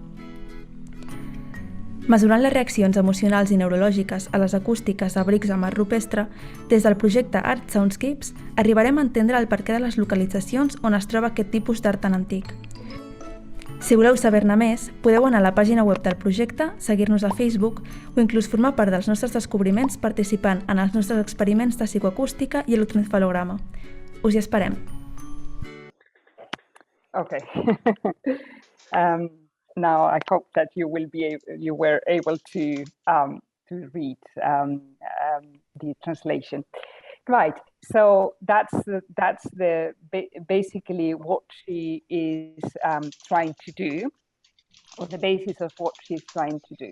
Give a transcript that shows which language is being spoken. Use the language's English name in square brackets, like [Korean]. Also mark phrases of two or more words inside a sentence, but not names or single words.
[Catalan] Mesurant les reaccions emocionals i neurològiques a les acústiques d'abrics a mar rupestre, des del projecte Artsoundscapes arribarem a entendre el perquè de les localitzacions on es troba aquest tipus d'art tan antic. Si voleu saber-ne més, podeu anar a la pàgina web del projecte, seguir-nos a Facebook o inclús formar part dels nostres descobriments participant en els nostres experiments de psicoacústica i electroencefalograma. Us hi esperem! [English] Okay. Now I hope that you were able to read the translation. Right. So that's basically what she is trying to do, or the basis of what she's trying to do.